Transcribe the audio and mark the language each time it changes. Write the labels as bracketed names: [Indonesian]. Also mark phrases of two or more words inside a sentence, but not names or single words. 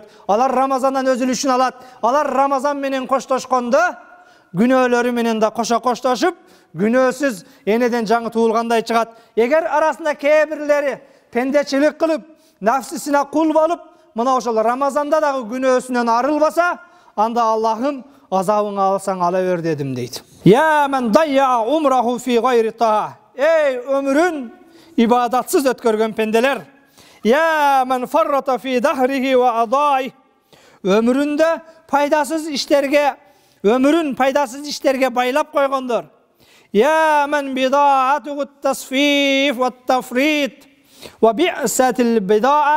[Kyrgyz] Алар Рамазандан өзүлүшүн алат. Алар Рамазан менен коштошкондо күнөөлөрү менен да кошо коштошуп, күнөөсүз энеден жаңы туулгандай чыгат. Эгер арасында кээ бирлери пендечилик кылып, нафсисине кул болуп, мына ошол Рамазанда дагы күнөөсүнөн арылбаса, анда Аллахым азабыңы алсаң ала бер дедим дейт. [Arabic] يا من ضيع عمره في غير طاعة. [Kyrgyz] Эй өмүрүн ибадатсыз өткөргөн пенделер. [Arabic] يا من فرط في دهره وأضاع. [Kyrgyz] Өмүрүндө пайдасыз иштерге, өмүрүн пайдасыз иштерге байлап койгондор. [Arabic] يا من بضاعته التسويف والتفريط وبئست البضاعة.